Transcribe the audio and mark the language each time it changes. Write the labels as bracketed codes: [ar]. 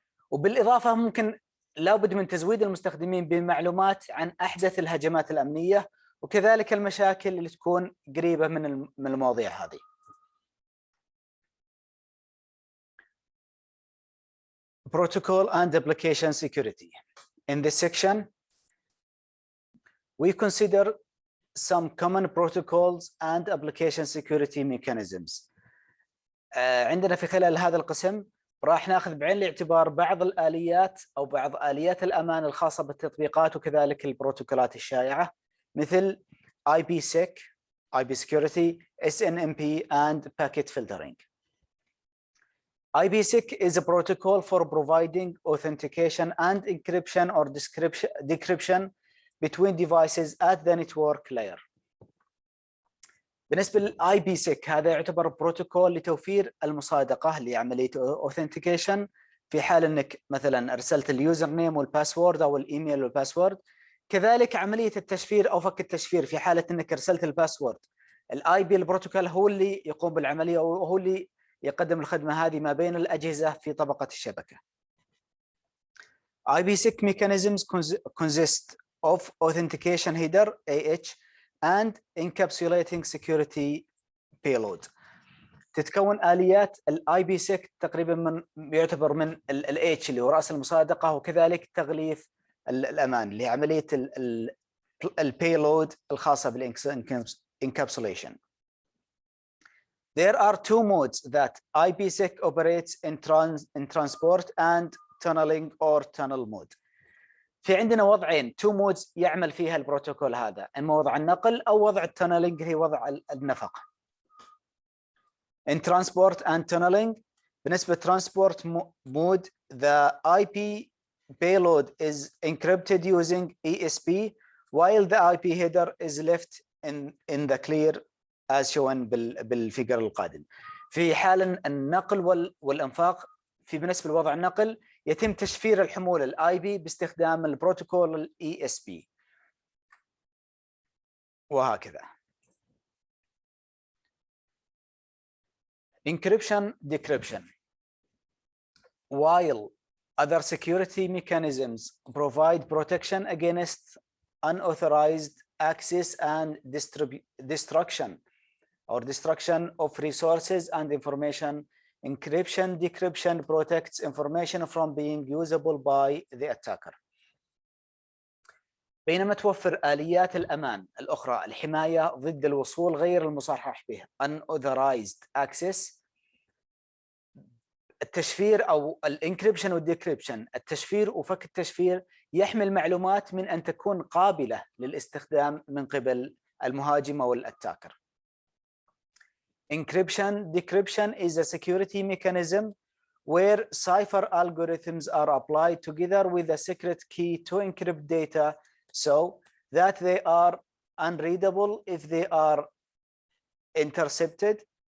[ar] وبالإضافة ممكن لابد من تزويد المستخدمين بمعلومات عن أحدث الهجمات الأمنية وكذلك المشاكل اللي تكون قريبة من المواضيع هذه. [en] Protocol and application security. In this section, we consider some common protocols and application security mechanisms. [ar] عندنا في خلال هذا القسم راح ناخذ بعين الاعتبار بعض الآليات أو بعض آليات الأمان الخاصة بالتطبيقات وكذلك البروتوكولات الشائعة مثل [en] IPsec, IP security, SNMP, and packet filtering. IPsec is a protocol for providing authentication and encryption or decryption between devices at the network layer. [ar] بالنسبة للاي بي سيك هذا يعتبر بروتوكول لتوفير المصادقة لعملية authentication في حال انك مثلا ارسلت اليوزر نيم والباسورد او الايميل والباسورد، كذلك عملية التشفير او فك التشفير في حالة انك ارسلت الباسورد. الاي بي البروتوكول هو اللي يقوم بالعملية وهو اللي يقدم الخدمة هذه ما بين الأجهزة في طبقة الشبكة. [en] IPsec mechanisms consist of authentication header AH and encapsulating security payload. [ar] تتكون آليات IPsec تقريبا يعتبر من H اللي هو رأس المصادقة وكذلك تغليف الأمان لعملية البيلود الخاصة بالencapsulation. [en] There are two modes that IPsec operates in transport and tunneling or tunnel mode. [ar] في عندنا وضعين [en] two modes [ar] يعمل فيها البروتوكول هذا، إما وضع النقل أو وضع التونلينج هي وضع النفق. [en] In transport and tunneling, [ar] بالنسبة [en] transport mode, the IP payload is encrypted using ESP, while the IP header is left in the clear as shown [ar] بالفيجر القادم. في حال النقل والانفاق بالنسبه لوضع النقل يتم تشفير الحمول الاي بي باستخدام البروتوكول الاي اس بي وهكذا. [en] Encryption decryption. While other security mechanisms provide protection against unauthorized access and destruction of resources and information, encryption decryption protects information from being usable by the attacker. [ar] بينما توفر آليات الأمان الأخرى الحماية ضد الوصول غير المصرح به [en] unauthorized access. [ar] التشفير أو الانكريبشن والديكريبشن، التشفير وفك التشفير يحمل معلومات من أن تكون قابلة للاستخدام من قبل المهاجم أو الأتاكر. [en] Encryption, decryption is a security mechanism where cipher algorithms are applied together with a secret key to encrypt data so that they are unreadable if they are intercepted.